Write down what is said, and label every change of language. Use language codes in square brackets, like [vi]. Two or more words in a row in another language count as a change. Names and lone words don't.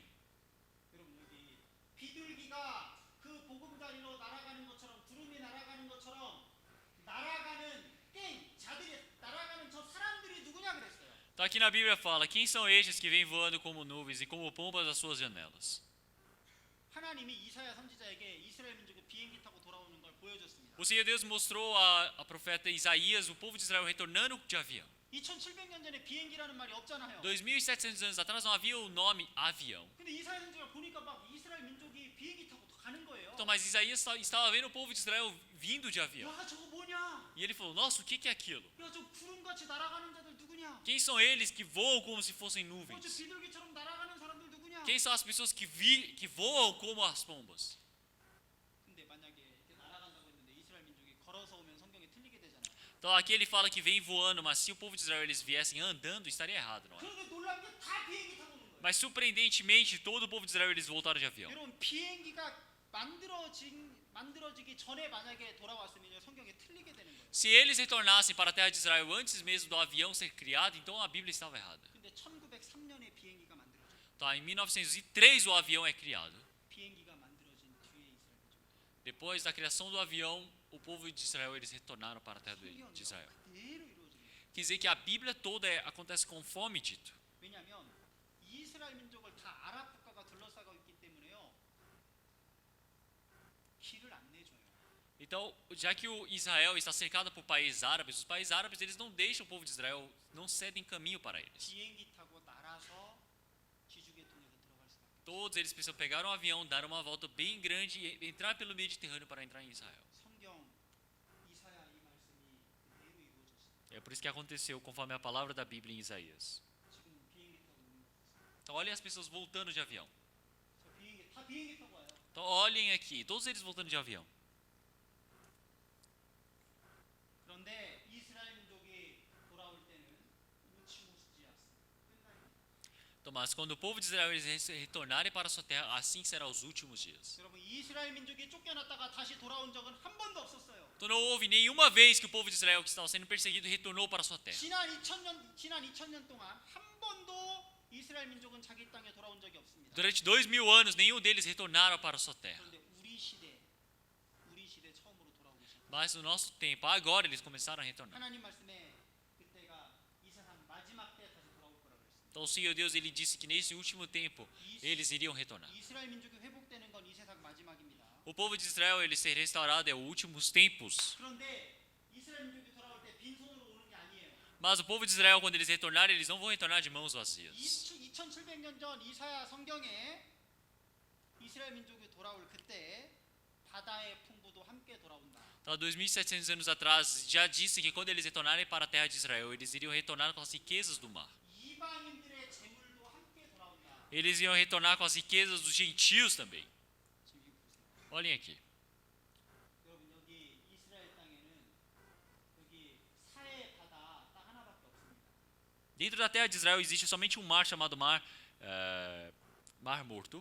[ko] 여러분 여기 비둘기가 그 보금자리로 날아가는 것처럼 구름이 날아가는 것처럼 날아가는 자들이 날아가는 저 사람들이 누구냐 그랬어요. [pt] Então aqui na Bíblia fala, quem são estes que vêm voando como nuvens e como pombas às suas janelas? [ko] 하나님이 이사야 선지자에게 이스라엘 민족이 비행기 타고 돌아오는 걸 보여줬습니다. [pt] O Senhor Deus mostrou a profeta Isaías, o povo de Israel retornando de avião. [ko] 2700년 전에 비행기라는 말이 없잖아요. [pt] 2700 anos atrás não havia o nome avião. [ko] 근데 이사야 선지자가 보니까 막 이스라엘 민족이 비행기 타고 가는 거예요. [pt] Então, mas Isaías estava vendo o povo de Israel vindo de avião. [ko] 야 저거 뭐냐? [pt] E ele falou, nossa, o que é aquilo? [ko] 야 저 구름같이 날아가는 자들 누구냐? [pt] Quem são eles que voam como se fossem 저 nuvens? [ko] 비둘기처럼 날아가는 사람들 누구냐? [pt] Quem são as pessoas que voam como as pombas? [ko] 근데 만약에 이렇게 날아간다고 했는데 이스라엘 민족이 걸어서 오면 성경에 틀리게 되잖아요. [pt] Então aqui ele fala que vem voando, mas se o povo de Israel eles viessem andando, estaria errado, não é? [ko] 그런데 놀란 게 다 비행기 타고 오는 거예요. [pt] Mas surpreendentemente, todo o povo de Israel eles voltaram de avião. [ko] 여러분 비행기가 만들어지기 전에 만약에 돌아왔으면 성경에 틀리게 되는 거예요. [pt] Se eles retornassem para a terra de Israel antes mesmo do avião ser criado, então a Bíblia estava errada. [ko] 근데 1903년에 비행기가 만들어져요. [pt] Tá, em 1903 o avião é criado. [ko] 비행기가 만들어진 뒤에 이스라엘 민족. [pt] Depois da criação do avião, o povo de Israel eles retornaram para a terra de Israel. [ko] 그대로 이루어집니다. [pt] Quer dizer que a Bíblia toda acontece conforme dito. [ko] 왜냐하면 이스라엘 민족을 다 아랍 국가가 둘러싸고 있기 때문에요. 길을 안 내줘요. [pt] Então, já que o Israel está cercado por países árabes, os países árabes eles não deixam o povo de Israel, não cedem caminho para eles. [ko] 비행기 타고 날아서 지중해 통해서 들어갈 수밖에. [pt] Todos eles precisam pegar um avião, dar uma volta bem grande e entrar pelo Mediterrâneo para entrar em Israel. [ko] 성경 이사야 이 말씀이 그대로 이루어졌어요. [pt] É por isso que aconteceu conforme a palavra da Bíblia em Isaías. [ko] 지금 비행기 타고 오는 거 보세요. [pt] Então, olhem as pessoas voltando de avião. [ko] 저 비행기 다 비행기 타고 와요. [pt] Então, olhem aqui, todos eles voltando de avião. [ko] 그런데 이스라엘 민족이 돌아올 때는 우치무치지 않습니다. 끝납니다. [pt] Então, mas quando o povo de Israel eles retornarem para a sua terra, assim será os últimos dias. [ko] 여러분 이스라엘 민족이 쫓겨났다가 다시 돌아온 적은 한 번도 없었어요. [pt] Então, não houve nenhuma vez que o povo de Israel que estava sendo perseguido retornou para a sua terra. [ko] 지난 2000년 동안 한 번도 이스라엘 민족은 자기 땅에 돌아온 적이 없습니다. [pt] Durante 2000 anos, nenhum deles retornaram para a sua terra. [ko] 그런데 우리 시대 처음으로 돌아오고 있습니다. [pt] Mas no nosso tempo, agora eles começaram a retornar. [ko] 하나님 말씀에 그때가 이 세상 마지막 때 다시 돌아올 거라고 그랬습니다. [pt] Então o Senhor Deus ele disse que nesse último tempo eles iriam retornar. [ko] 이스라엘 민족이 회복되는 건 이 세상 마지막입니다. [pt] O povo de Israel ele ser restaurado é os últimos tempos. [ko] 그런데 이스라엘 민족이 돌아올 때 빈손으로 오는 게 아니에요. [pt] Mas o povo de Israel quando eles retornarem, eles não vão retornar de mãos vazias. [ko] 2700년 전 이사야 성경에 이스라엘 민족이 돌아올 그때 바다의 풍부도 함께 돌아온다. [pt] Então, 2700 anos atrás já disse que quando eles retornarem para a terra de Israel, eles iriam retornar com as riquezas do mar. [ko] 이방인들의 재물도 함께 돌아온다. [pt] Eles iriam retornar com as riquezas dos gentios também. [ko] 지금 이거 보세요. [pt] Olhem aqui. [ko] 여러분 여기 이스라엘 [pt] Dentro da terra de Israel existe somente um mar chamado Mar Morto.